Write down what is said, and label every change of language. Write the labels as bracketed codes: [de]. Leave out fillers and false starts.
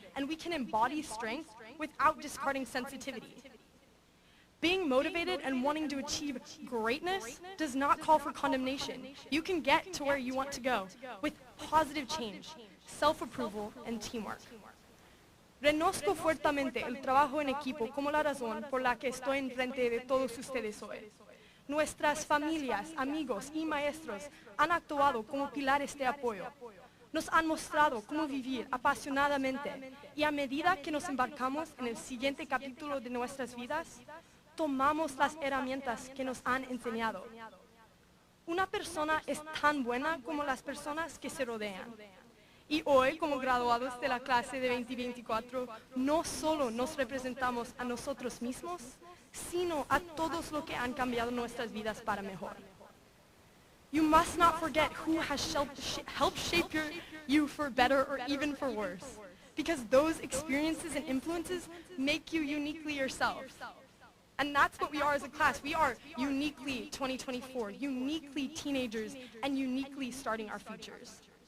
[en] And we can embody strength without discarding sensitivity. Being motivated and wanting to achieve greatness does not call for condemnation. You can get to where you want to go with positive change, self-approval, and teamwork. [es] Reconozco fuertemente el trabajo en equipo como la razón por la que estoy enfrente de todos ustedes hoy. Nuestras familias, amigos y maestros han actuado como pilares de apoyo. Nos han mostrado cómo vivir apasionadamente y a medida que nos embarcamos en el siguiente capítulo de nuestras vidas, tomamos las herramientas que nos han enseñado. Una persona es tan buena como las personas que se rodean. Y hoy, como graduados de la clase de 2024, no solo nos representamos a nosotros mismos, sino a todos los que han cambiado nuestras vidas para mejor. [en] You must not forget who has helped shape you for better or even for worse, because those experiences and influences make you uniquely yourself. And that's what we are as a class. We are uniquely 2024, uniquely teenagers, and uniquely starting our futures.